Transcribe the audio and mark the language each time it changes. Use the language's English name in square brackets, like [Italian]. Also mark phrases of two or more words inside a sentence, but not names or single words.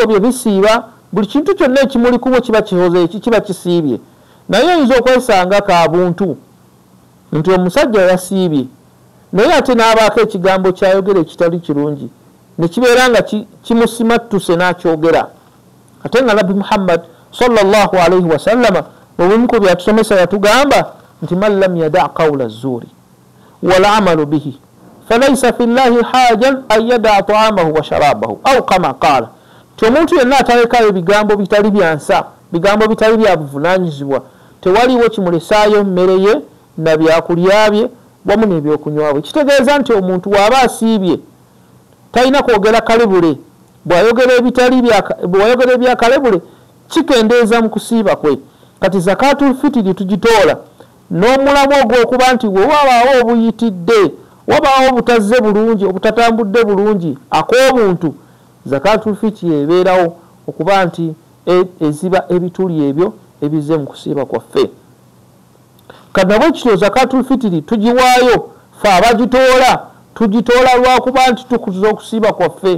[Ganda] bye bisiiba buli kintu kyonna ekimuli kubo kiba kihoze eki kiba kisiibye naye oyinza okwesanga ka buntu nti omusajja yasiibye naye ate n'abaako ekigambo kyayogera ekitali kirungi ne kibeera nga kimusimattuse n'akyogera ate nga nabbi Muhammad [Arabic] صلى الله عليه وسلم [Ganda] obumu ku byatusomesa yatugamba nti [Arabic] من لم يدع قول الزور والعمل به فليس لله حاجة أن يدع طعامه وشرابه أو كما قال [Ganda] ti omuntu yenna atalekayo ebigambo bitali byansa bigambo bitali bya buvunaanyizibwa tewaliwo kimulesaayo mmere ye na byakulya bye wamu n'ebyokunywa bwe kitegeeza nti omuntu bw'aba asiibye talina kwogera kalebule bw'ayogera ebyakalebule kikendeeza mu kusiiba kwe kati [Arabic] زكاة الفطر [Ganda] tugitoola n'omulamu ogw'okuba nti we wabaawo obuyitidde wabaawo obutazze bulungi obutatambudde bulungi ak'obuntu [Arabic] زكاة الفطر [Ganda] ebeerawo okuba nti eziba ebituli ebyo ebize mu kusiiba kwaffe kati nabwe kityo [Arabic] زكاة الفطر [Ganda] tugiwaayo fe abagitoola tugitoola lwakuba nti tukuza okusiiba kwaffe